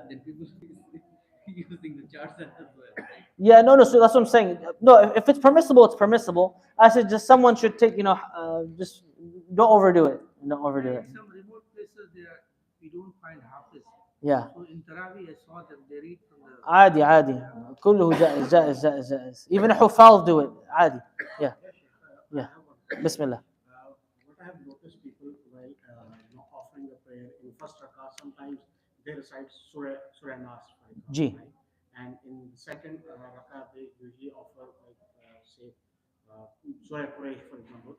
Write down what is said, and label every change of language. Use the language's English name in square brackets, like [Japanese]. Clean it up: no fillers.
[English] Then people using the charger as well, right? Yeah, no, so that's what I'm saying. No, if it's permissible, it's permissible. I said just someone should take, just don't overdo it. Don't overdo it. In some remote places, we don't find hafiz. Yeah. So in Taraweeh, I saw them, they read from the. [Arabic] عادي كله جائز [English] even [Arabic] حفاظ [English] do it [Arabic] عادي. [English] Yeah. Yeah. Bismillah. What I have noticed people while offering the prayer in first rakah, sometimes they recite Surah Nas, for example, Ji. right? And in the second rakah, they usually offer say Surah Quraysh, for example.